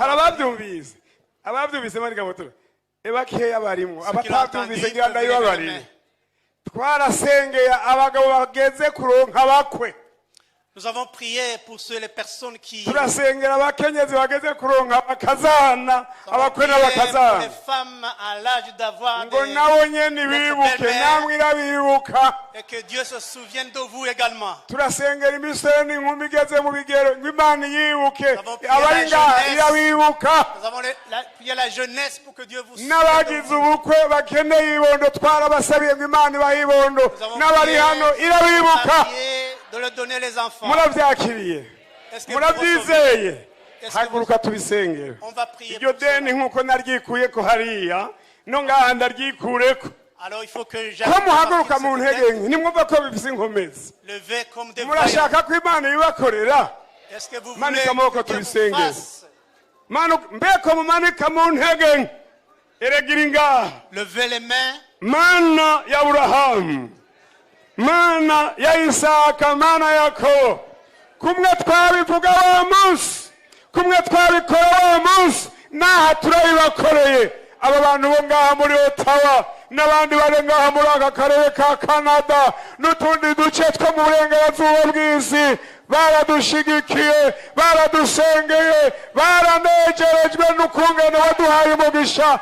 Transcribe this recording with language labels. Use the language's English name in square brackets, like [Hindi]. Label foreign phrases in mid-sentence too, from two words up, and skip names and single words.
[Rundi] hari [French] pas entendu. [Rundi] ababyumvise ababyumvise bari gabotora bakeya barimo [French] Ceux qui l'ont entendu, [Rundi] abatabyumvise [French] peuvent [Rundi] ngira [French] lever les [Rundi] ndayibabarire. [French] mains. [Rundi] Twarasengeye abagabo bageze kuronka bakwe. [French] Nous avons prié pour les personnes qui [Rundi] Turasengera abakenyezi bageze kuronka bakazana [French] Nous avons [Rundi] abakwe [French] prié pour [Rundi] n'abakazana [French] les femmes à l'âge d'avoir [Rundi] ngo [French] des- [Rundi] nabo nyene bibuke [French] belle-mère. [Rundi] namwe irabibuka. [French] et que Dieu se souvienne de vous également. [Rundi] Turasengera imisore n'inkumi igeze mu bigero ngo Imana yibuke [French] Nous avons prié [Rundi] abari [French] la [Rundi] ngaha [French] jeunesse. [Rundi] irabibuka. [French] Nous avons prié la jeunesse pour que Dieu vous souvienne de [Rundi] N'abagize [French] vous. [Rundi] ubukwe bakeneye ibondo twarabasabiye ngo Imana ibahe ibondo [French] Nous avons [Rundi] n'abari [French] prié [Rundi] hano [French] pour [Rundi] irabibuka. [French] marier, de leur donner les enfants. [Rundi] Murabyakiriye [French] Est-ce que vous [Rundi] murabyizeye [French] Est-ce que [Rundi] haguruka tubisengera. [French] On va prier [Rundi] Iryo [French] pour cela. [Rundi] deni nk'uko naryikuyeko hariya no ngaha ndaryikureko [French] Alors il faut que [Rundi] ko [French] j'aille [Rundi] muhaguruka mu ntege nke nimwumva ko bifise inkomezi. [French] lever comme des vaillants. [Rundi] Murashaka ko Imana ibakorera [French] Est-ce que vous voulez [Rundi] Manika amaboko [French] que Dieu vous [Rundi] tubisengere. [French] fasse [Rundi] mbeko mumanika mu ntege nke eregira ingaha [French] lever les mains? [Rundi] Mana ya Aburahamu, Mana ya Isaka, Mana ya Yakobo, kumwe twabivuga wa munsi, kumwe twabikora wa munsi, naha turabibakoreye. Aba bantu bo ngaha muri Ottawa n'abandi bari ngaha muri aka karere ka Canada n'utundi duce two mu burengerazuba bw'isi baradushigikiye, baradusengeye, baranejerejwe n'ukungene waduhaye umugisha.